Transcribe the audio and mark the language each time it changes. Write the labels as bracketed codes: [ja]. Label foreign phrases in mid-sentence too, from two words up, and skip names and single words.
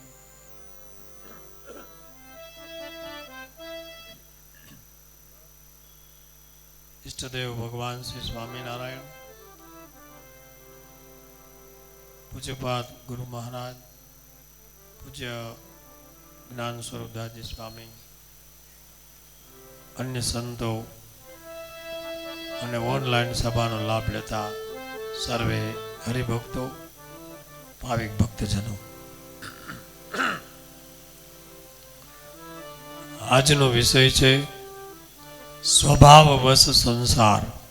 [gu] इष्टदेव भगवान श्री स्वामी नारायण पूज्यपाद गुरु महाराज पूज्य ज्ञान स्वरूप दासजी स्वामी અન્ય સંતો અને ઓનલાઈન સભાનો લાભ લેતા સર્વે હરિભક્તો ભાવિક ભક્તજનો, આજનો વિષય છે સ્વભાવવશ સંસાર.